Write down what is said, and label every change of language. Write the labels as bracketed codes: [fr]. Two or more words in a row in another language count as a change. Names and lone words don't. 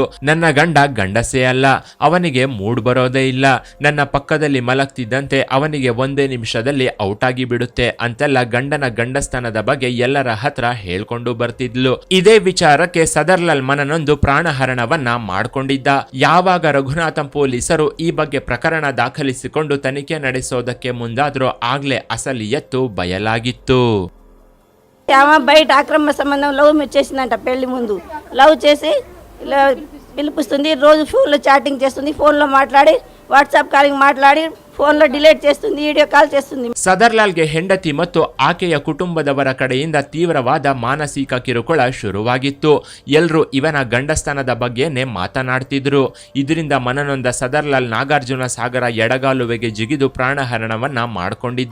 [kn] ನನ್ನ ಗಂಡ ಗಂಡಸೇ ಅಲ್ಲ, ಅವನಿಗೆ ಮೂಡ್ ಬರೋದೇ ಇಲ್ಲ, ನನ್ನ ಪಕ್ಕದಲ್ಲಿ ಮಲಗ್ತಿದ್ದಂತೆ ಅವನಿಗೆ ಒಂದೇ ನಿಮಿಷದಲ್ಲಿ ಔಟ್ ಆಗಿ ಬಿಡುತ್ತೆ ಅಂತೆಲ್ಲ ಗಂಡನ ಗಂಡಸ್ತನದ ಬಗ್ಗೆ ಎಲ್ಲರ ಹತ್ರ ಹೇಳ್ಕೊಂಡು ಬರ್ತಿದ್ಲು. ಇದೇ ವಿಚಾರಕ್ಕೆ ಸದರ್ಲಾಲ್ ಮನನೊಂದು ಪ್ರಾಣಹರಣವನ್ನ ಮಾಡ್ಕೊಂಡಿದ್ದ. ಯಾವಾಗ ರಘುನಾಥಂ ಪೊಲೀಸರು ಈ ಬಗ್ಗೆ ಪ್ರಕರಣ ದಾಖಲಿಸಿಕೊಂಡು ತನಿಖೆ ನಡೆಸೋದಕ್ಕೆ ಮುಂದಾದ್ರೂ ಆಗ್ಲೇ ಅಸಲಿ ಎತ್ತು ಬಯಲಾಗಿತ್ತು. [te] బయట అక్రమ సంబంధం లవ్ చేసిందంట. పెళ్లి ముందు లవ్ చేసి ఇలా పిలిపిస్తుంది, రోజు ఫోన్లో చాటింగ్ చేస్తుంది, ఫోన్లో మాట్లాడి వాట్సాప్ కాలింగ్ మాట్లాడి [en] phone delete [te] చేస్తుంది, [en] video call [te] చేస్తుంది. [kn] ಸದರ್ಲಾಲ್ಗೆ ಹೆಂಡತಿ ಮತ್ತು ಆಕೆಯ ಕುಟುಂಬದವರ ಕಡೆಯಿಂದ ತೀವ್ರವಾದ ಮಾನಸಿಕ ಕಿರುಕುಳ ಶುರುವಾಗಿತ್ತು. ಎಲ್ಲರೂ ಇವನ ಗಂಡಸ್ತನದ ಬಗ್ಗೆನೇ ಮಾತನಾಡ್ತಿದ್ರು. ಇದರಿಂದ ಮನನೊಂದ ಸದರ್ಲಾಲ್ ನಾಗಾರ್ಜುನ ಸಾಗರ ಎಡಗಾಲುವೆಗೆ ಜಿಗಿದು ಪ್ರಾಣಹರಣವನ್ನ ಮಾಡಿಕೊಂಡಿದ್ದ.